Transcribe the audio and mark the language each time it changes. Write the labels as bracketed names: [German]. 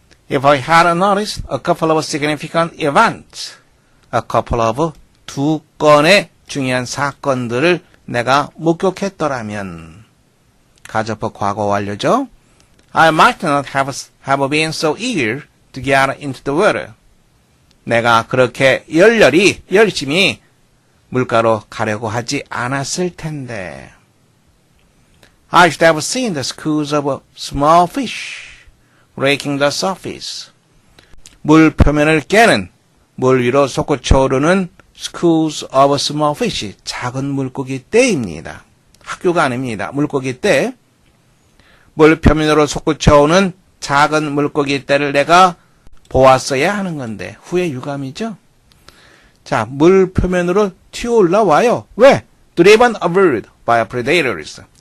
[English] If I had noticed a couple of significant events, a couple of [Korean] 두 건의 중요한 사건들을 내가 목격했더라면, 가정법 과거 완료죠? [English] I might not have been so eager to get into the water. [Korean] 내가 그렇게 열심히 물가로 가려고 하지 않았을 텐데. [English] I should have seen the schools of small fish raking the surface. [Korean] 물 표면을 깨는, 물 위로 솟구쳐 오르는 [English] schools of small fish, [Korean] 작은 물고기 떼입니다. 학교가 아닙니다. 물고기 떼. 물 표면으로 솟구쳐 오는 작은 물고기 떼를 내가 보았어야 하는 건데 후회 유감이죠. 자, 물 표면으로 튀어 올라와요. 왜? [English] Driven upward by predators.